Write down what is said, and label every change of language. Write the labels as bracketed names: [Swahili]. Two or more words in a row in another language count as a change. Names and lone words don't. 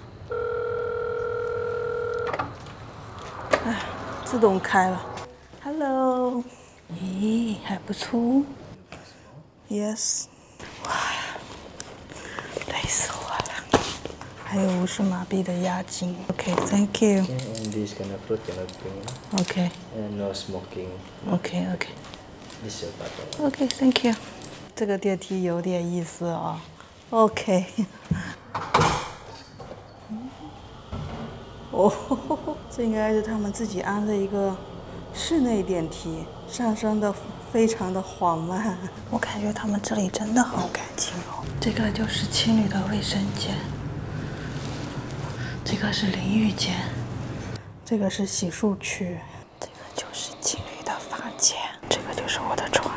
[Chinese] 哎，自動開了。Hello， 咦，還不錯。Yes。哇，累死我了。還有50馬幣的押金。 [English] OK，Thank you。 And this kind of fruit cannot bring. OK。 And no smoking. OK。 This is your bottle. OK，Thank you。 [Chinese] 這個電梯有點意思哦。OK。哦，這應該是他們自己安的一個室內電梯，上升的非常的緩慢。我感覺他们这里真的好干净哦。这个就是情侣的衛生間，這個是淋浴間，這個是洗漱區，這個就是情侶的房間，這個就是我的床。